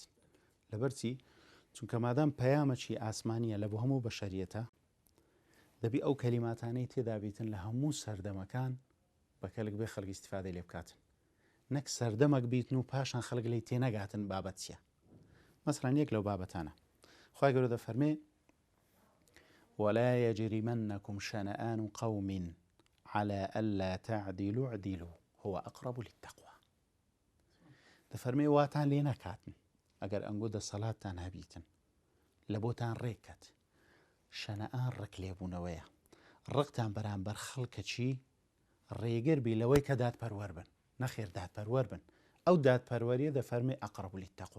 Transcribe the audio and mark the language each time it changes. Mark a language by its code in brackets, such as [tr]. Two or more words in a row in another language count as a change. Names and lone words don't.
[ckb] لەبەرچی چونکە مادام پەیامەکی ئاسمانیە لە بۆ هەموو بەشەریەتە، دەبی ئەو کەلیماتانەی تێدا بیتن لە هەموو سەردەمەکان بەکەلک بێ خەڵکی استیفادەی لێ بکاتن. نەک سەردەمەک بیتن و پاشان خەڵک لی تێنەگاتن بابەت چیە. مەسەڵەن یەک لەو بابەتانە خوای گەورە دەفەرمێ [ar] ولا يجرمنكم شنآن قوم على ألا تعدلوا اعدلوا هو أقرب للتقوى. [ckb] دەفەرمێ واتان لێ نەکاتن ئەگەر ئەنگۆ دەسەڵاتتان هەبیتن لە بۆتان ڕێککات شەنەئان ڕێک لێبوونەوەیە ڕقتان بەرامبەر خەڵکەچی ڕێگر بی لەوەی کە دادپەروەر بن نەخێر دادپەروەر بن ئەو دادپەروەریە دەفەرمێ [ar] ئەقرب للتەقوى